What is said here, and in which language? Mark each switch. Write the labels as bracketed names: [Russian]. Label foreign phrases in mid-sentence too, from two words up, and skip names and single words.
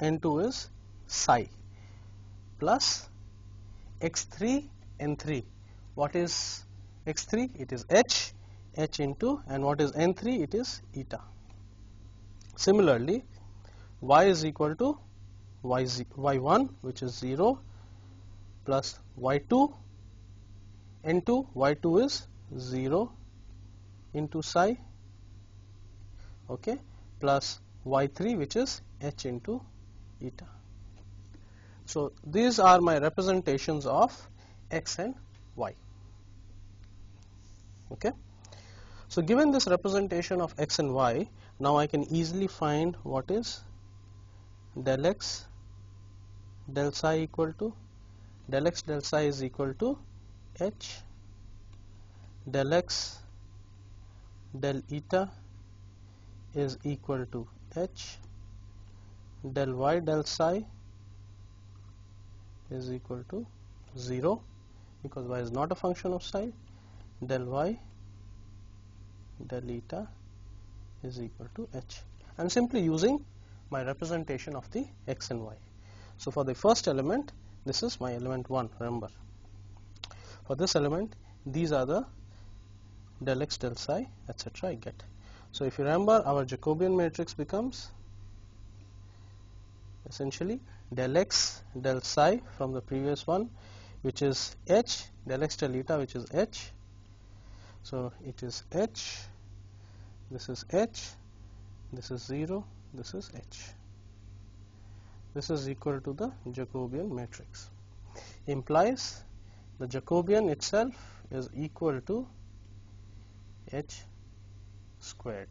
[English] N2 is psi plus x3 n3. What is x3? It is h into, and what is n3? It is eta. Similarly, y is equal to y1, which is 0, plus y2 n2, y2 is 0 into psi, okay, plus y3, which is h into eta. So these are my representations of x and y. Okay. So given this representation of x and y, now I can easily find what is del x del psi equal to, del x del psi is equal to h, del x del eta is equal to h, del y del psi is equal to 0, because y is not a function of psi, del y del eta is equal to h. I am simply using my representation of the x and y. So for the first element, this is my element 1, remember. For this element, these are the del x, del psi, etc. I get. So if you remember, our Jacobian matrix becomes essentially del x del psi from the previous one which is h, del x del eta, which is h. So it is h, this is h, this is 0, this is h. This is equal to the Jacobian matrix. Implies the Jacobian itself is equal to h squared.